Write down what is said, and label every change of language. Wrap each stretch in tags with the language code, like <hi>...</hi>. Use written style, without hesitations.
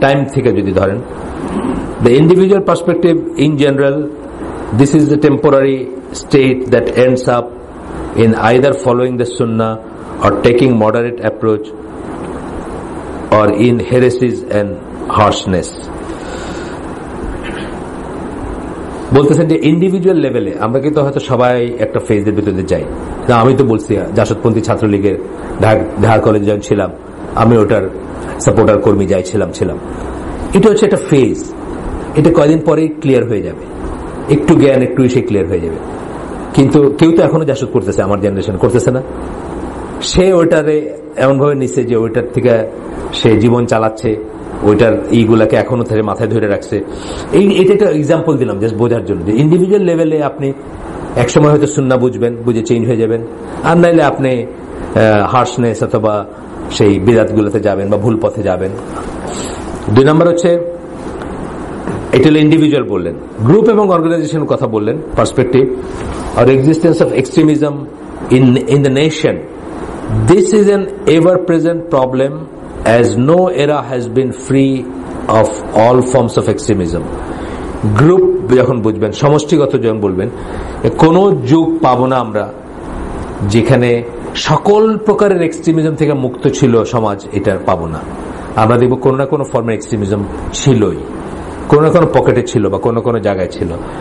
<bn>Time theke jodi dharen,</bn> <en>the individual perspective in general, this is a temporary state that ends up in either following the sunnah or taking moderate approach, or in heresies and harshness.</en> <bn>বলতেছেন যে individual লেভেলে আমরা কিন্তু হয়তো সবাই একটা ফেজের ভিতরে যাই। না, আমি তো বলছি জাসদপন্থী ছাত্রলীগের ঢাকা কলেজে যখন ছিলাম আমি ওটার সাপোর্টার কর্মী ছিলাম। এটা হচ্ছে একটা ফেজ, এটা কয়দিন পরেই ক্লিয়ার হয়ে যাবে, একটু জ্ঞান একটু এসে ক্লিয়ার হয়ে যাবে। কিন্তু কেউ তো এখনো জাসদ করতেছে, আমার জেনারেশন করতেছে না। সে ওইটারে এমন ভাবে নিচ্ছে যে ওইটার থেকে সে জীবন চালাচ্ছে, ওইটার এইগুলাকে এখনো থেকে মাথায় ধরে রাখছে। এটা একটা এক্সাম্পল দিলাম জাস্ট বোঝার জন্য যে ইন্ডিভিজুয়াল লেভেলে আপনি একসময় হয়তো সুন্নাহ বুঝবেন, বুঝে চেঞ্জ হয়ে যাবেন, আর নাইলে আপনি হার্শনেস অথবা সেই বিদাত গুলোতে যাবেন বা ভুল পথে যাবেন। 2 নম্বর হচ্ছে এটা হলো ইন্ডিভিজুয়াল বললেন। গ্রুপ এবং অর্গানাইজেশন কথা বললেন,</bn> <en>Perspective or existence of extremism in the nation. This is an ever-present problem, as no era has been free of all forms of extremism.</en> <bn>Group যখন বুঝবেন, সমষ্টিগত যখন বলবেন, কোন যুগ পাবো না আমরা যেখানে সকল প্রকারের এক্সট্রিমিজম থেকে মুক্ত ছিল সমাজ, এটা পাবো না। আমরা দেখব কোন না কোন ফর্মের এক্সট্রিমিজম ছিলই, কোন না কোন পকেটে ছিল বা কোন কোন জায়গায় ছিল।</bn>